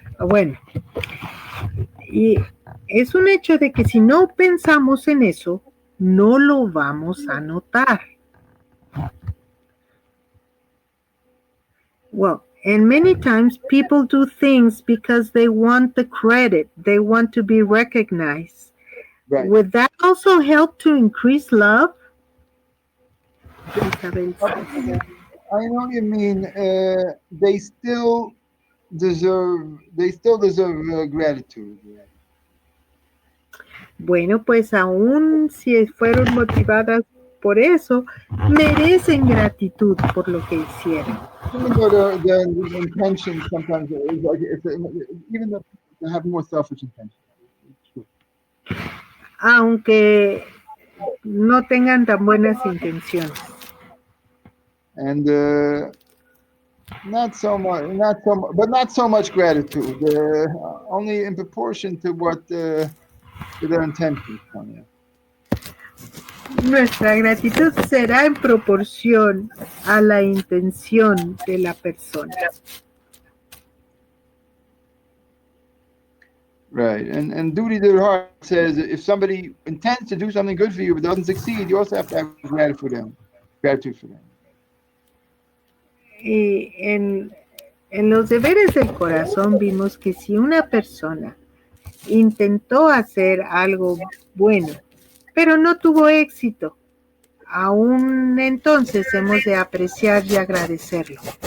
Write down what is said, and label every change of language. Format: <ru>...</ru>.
<es>Bueno, y es un hecho de que si no pensamos en eso, no lo vamos a notar.</es> <en>Well, and many times people do things because they want the credit, they want to be recognized. Right. Would that also help to increase love? Isabel says. I know what you mean. They still deserve gratitude.</en> <es>Bueno, pues aún si fueron motivadas por eso, merecen gratitud por lo que hicieron.</es> <en>Even though the intention sometimes is like even though they have more selfish intention.</en> <es>Aunque no tengan tan buenas intenciones.</es> <en>And not so much gratitude. Only in proportion to what to their intentions.</en> <es>Nuestra gratitud será en proporción a la intención de la persona.</es> <en>Right, and duty to the heart says if somebody intends to do something good for you but doesn't succeed, you also have to have gratitude for them.</en> <es>Y en los deberes del corazón vimos que si una persona intentó hacer algo bueno, pero no tuvo éxito, aún entonces hemos de apreciar y agradecerlo.</es>